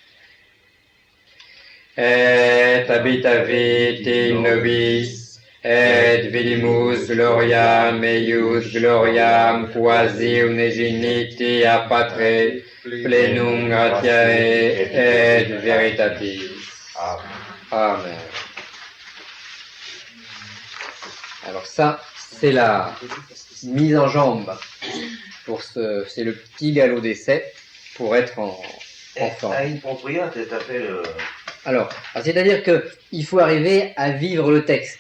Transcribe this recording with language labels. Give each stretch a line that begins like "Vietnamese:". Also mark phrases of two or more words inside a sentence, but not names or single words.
Latin: Et habitavit in nobis, et vidimus gloriam eius gloriam quasi unigeniti a Patre, plenum gratiae et veritatis. Amen.
French: Alors ça, c'est la mise en jambe c'est le petit galop d'essai pour être en forme. À une propriété, tu t'appelles. Alors, c'est-à-dire que il faut arriver à vivre le texte.